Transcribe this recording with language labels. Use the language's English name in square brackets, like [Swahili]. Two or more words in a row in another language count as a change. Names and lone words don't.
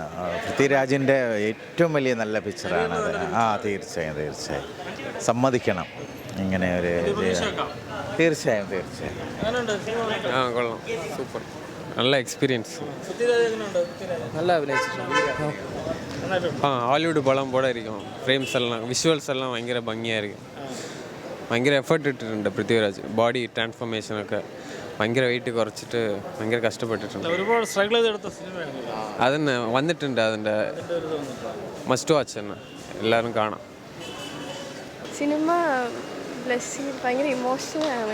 [Malayalam] പൃഥ്വിരാജിൻ്റെ ഏറ്റവും വലിയ നല്ല പിക്ചറാണ് അത്. തീർച്ചയായും സമ്മതിക്കണം. ഇങ്ങനെ ഒരു തീർച്ചയായും കൊള്ളാം, സൂപ്പർ, നല്ല എക്സ്പീരിയൻസ്. നല്ല അഭിനയിച്ചിട്ടുണ്ട്. [Tamil] ஹாலிவுட் படம் போல இருக்கும். ஃப்ரேம்ஸ் எல்லாம், விஷுவல்ஸ் எல்லாம் [Malayalam] ഭയങ്കര ഭംഗിയായിരിക്കും. ഭയങ്കര എഫേർട്ട് ഇട്ടിട്ടുണ്ട് പൃഥ്വിരാജ്. ബോഡി ട്രാൻസ്ഫോർമേഷനൊക്കെ ഭയങ്കര വെയിറ്റ് കുറച്ചിട്ട് ഭയങ്കര കഷ്ടപ്പെട്ടിട്ടുണ്ട്. ഒരുപാട് സ്ട്രഗിൾ ചെയ്തെടുത്ത സിനിമയാണ്. അതിന് വന്നിട്ടുണ്ട്. അതിൻ്റെ [English] must watch [Malayalam] തന്നെ, എല്ലാവരും കാണാം. സിനിമ ഭയങ്കര ഇമോഷണലാണ്.